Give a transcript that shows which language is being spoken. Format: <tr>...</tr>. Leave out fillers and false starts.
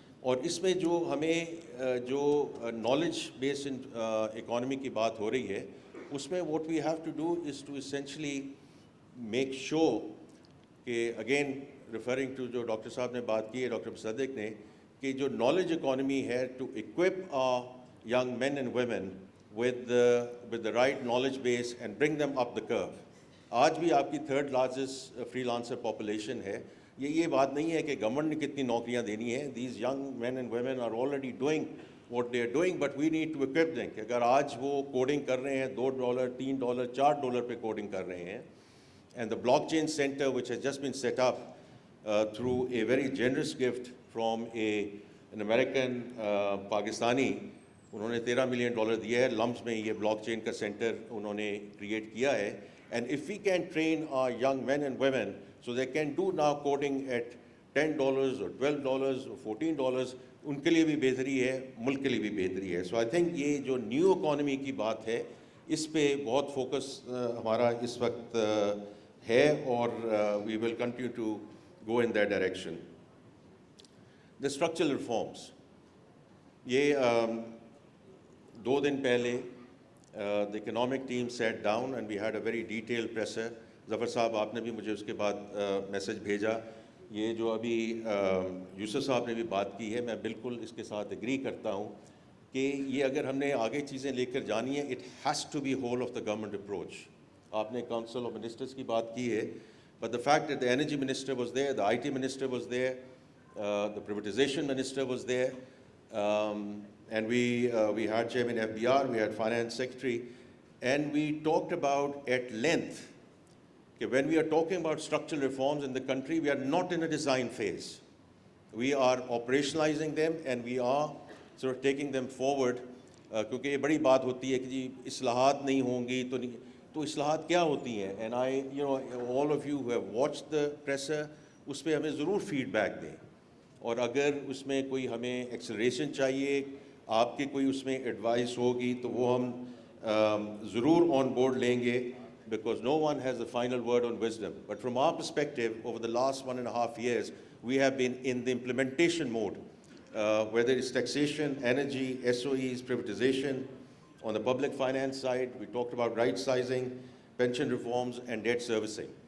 <ur>اور اس میں جو ہمیں جو</ur> <en>knowledge based economy</en> <ur>کی بات ہو رہی ہے, اس میں</ur> <en>what we have to do is to essentially make sure کہ again referring to</en> <ur>جو ڈاکٹر صاحب نے بات کی ہے, ڈاکٹر مصدق نے, کہ جو</ur> <en>knowledge economy ہے to equip our young men and women with the right knowledge base and bring them up the curve.</en> <ur>آج بھی آپ کی</ur> <en>third largest freelancer population</en> <ur>ہے. یہ بات نہیں ہے کہ گورنمنٹ نے کتنی نوکریاں دینی ہیں.</ur> <en>These young men and women are already doing what they are doing, but we need to equip them.</en> <ur>کہ اگر آج وہ کوڈنگ کر رہے ہیں, $2, $3, $4 پہ کوڈنگ کر رہے ہیں,</ur> <en>and the blockchain center which has just been set up through a very generous gift from an American Pakistani,</en> <ur>انہوں نے $13 million دیا ہے لمپس میں. یہ بلاک چین کا سینٹر انہوں نے کریٹ کیا ہے.</ur> <en>And if we can train our young men and women so they can do now coding at $10 or $12 or $14,</en> <ur>ان کے لیے بھی بہتری ہے,</ur> <en>ملک کے لیے بھی بہتری ہے. So I think</en> <ur>یہ جو نیو اکانومی کی بات ہے, اس پہ بہت فوکس ہمارا اس وقت ہے, اور</ur> <en>we will continue to go in that direction. The structural reforms.</en> <ur>یہ 2 دن پہلے</ur> <en>the economic team sat down and we had a very detailed presser.</en> <ur>ظفر صاحب, آپ نے بھی مجھے اس کے بعد میسج بھیجا یہ جو ابھی یوسف صاحب نے بھی بات کی ہے میں بالکل اس کے ساتھ ایگری کرتا ہوں کہ یہ اگر ہم نے آگے چیزیں لے کر جانی ہے</ur> <en>It has to be whole of the government approach.</en> <ur>آپ نے کاؤنسل آف منسٹرز کی بات کی ہے,</ur> <en>But the fact that the energy minister was there, the I T minister was there, the privatization minister was there, and we had chairman FBR, we had finance secretary, and we talked about at length that when we are talking about structural reforms in the country, we are not in a design phase. We are operationalizing them and we are sort of taking them forward.</en> <ur>کیونکہ یہ بڑی بات ہوتی ہے کہ جی اصلاحات نہیں ہوں گی تو اصلاحات کیا ہوتی ہیں,</ur> <en>and I, all of you who have watched the presser,</en> <ur>اس پہ ہمیں ضرور فیڈ بیک دیں, اور اگر اس میں کوئی ہمیں ایکسلریشن چاہیے, آپ کی کوئی اس میں ایڈوائس ہوگی تو وہ ہم ضرور آن بورڈ لیں گے,</ur> <en>because no one has the final word on wisdom. But from our perspective, over the last 1.5 years, we have been in the implementation mode, whether it's taxation, energy, SOEs, privatization. On the public finance side, we talked about right sizing, pension reforms, and debt servicing.</en>